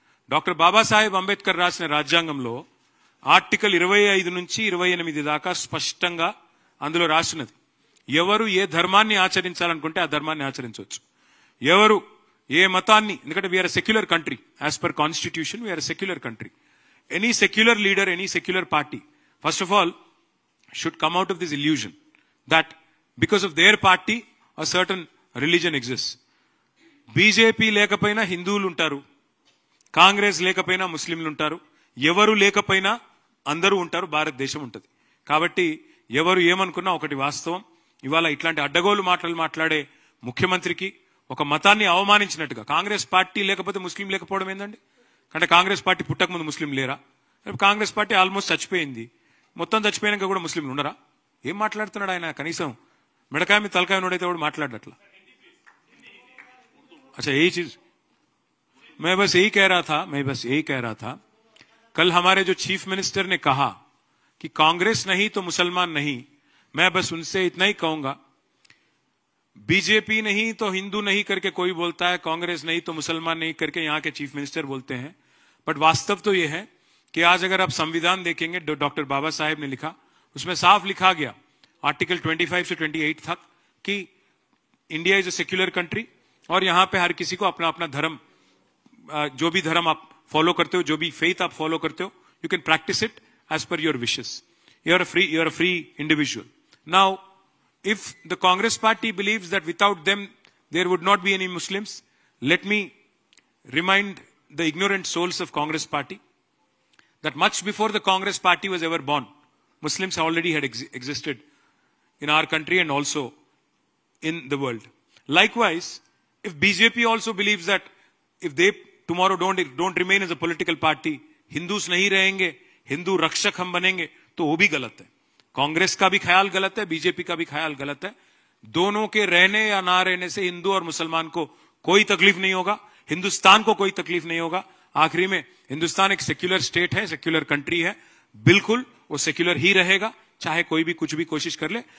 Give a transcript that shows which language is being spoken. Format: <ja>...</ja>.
<te>Doctor Babasaheb Ambedkar రాసిన రాజ్యాంగంలో article 25 నుంచి 28 దాకా స్పష్టంగా అందులో రాసినది, ఎవరు ఏ ధర్మాన్ని ఆచరించాలనుకుంటే ఆ ధర్మాన్ని ఆచరించవచ్చు, ఎవరు ఏ మతాన్ని, ఎందుకంటే</te> <en>We are secular country, as per constitution we are secular country. Any secular leader, any secular party first of all should come out of this illusion that because of their party a certain religion exists.</en> <te>BJP లేకపోయినా హిందువులు ఉంటారు, కాంగ్రెస్ లేకపోయినా ముస్లింలు ఉంటారు, ఎవరు లేకపోయినా అందరూ ఉంటారు, భారతదేశం ఉంటుంది. కాబట్టి ఎవరు ఏమనుకున్నా ఒకటి వాస్తవం, ఇవాళ ఇట్లాంటి అడ్డగోలు మాటలు మాట్లాడే ముఖ్యమంత్రికి ఒక మతాన్ని అవమానించినట్టుగా, కాంగ్రెస్ పార్టీ లేకపోతే ముస్లిం లేకపోవడం ఏందండి? అంటే కాంగ్రెస్ పార్టీ పుట్టకముందు ముస్లిం లేరా? కాంగ్రెస్ పార్టీ ఆల్మోస్ట్ చచ్చిపోయింది, మొత్తం చచ్చిపోయినాక కూడా ముస్లింలు ఉండరా? ఏం మాట్లాడుతున్నాడు ఆయన? కనీసం మిడకాయ మీద తలకాయ నోడైతే కూడా మాట్లాడట్లా.</te> <hi>अच्छा यही चीज मैं बस यही कह रहा था कल हमारे जो चीफ मिनिस्टर ने कहा कि कांग्रेस नहीं तो मुसलमान नहीं, मैं बस उनसे इतना ही कहूंगा, बीजेपी नहीं तो हिंदू नहीं करके कोई बोलता है, कांग्रेस नहीं तो मुसलमान नहीं करके यहाँ के चीफ मिनिस्टर बोलते हैं, बट वास्तव तो यह है कि आज अगर आप संविधान देखेंगे डॉक्टर बाबा साहेब ने लिखा, उसमें साफ लिखा गया आर्टिकल 25 से 28 तक कि</hi> <en>India is a secular country</en> <hi>और यहां पे हर किसी को अपना अपना धर्म, जो भी धर्म आप फॉलो करते हो, जो भी फेथ आप फॉलो करते हो,</hi> <en>You can practise it as per your wishes. You are a free individual. Now if the Congress party believes that without them there would not be any Muslims, let me remind the ignorant souls of Congress party that much before the Congress party was ever born, Muslims already had existed in our country and also in the world. Likewise, if BJP also believes that if they tomorrow don't remain as a political party,</en> <hi>Hindus nahi rahenge, Hindu rakshak hum banenge, to wo bhi galat hai. Congress का भी ख्याल गलत है, BJP का भी ख्याल गलत है. दोनों के रहने या ना रहने से हिंदू और मुसलमान को कोई तकलीफ नहीं होगा, हिंदुस्तान को कोई तकलीफ नहीं होगा. आखिरी में हिंदुस्तान एक सेक्युलर स्टेट है, सेक्युलर कंट्री है, बिल्कुल वो सेक्युलर ही रहेगा, चाहे कोई भी कुछ भी कोशिश कर ले.</hi>